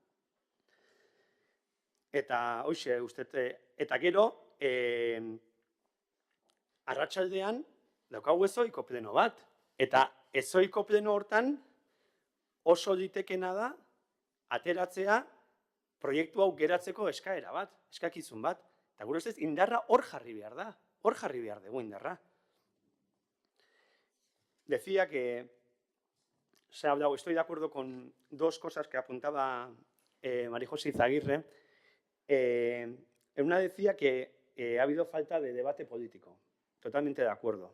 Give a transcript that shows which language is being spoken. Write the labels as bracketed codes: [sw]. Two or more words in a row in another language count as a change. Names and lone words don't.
[eu] Eta, hoxe, eta gero, arratsaldean daukagu ezoiko pleno bat. Eta ezoiko pleno hortan oso litekena da ateratzea proiektu hau geratzeko eskaera bat, eskakizun bat. Eta gure ustez, indarra hor jarri behar da. Hor jarri behar dugu indarra. [es] Decía que se ha hablado, estoy de acuerdo con dos cosas que apuntaba María José Izaguirre. En una decía que ha habido falta de debate político. Totalmente de acuerdo.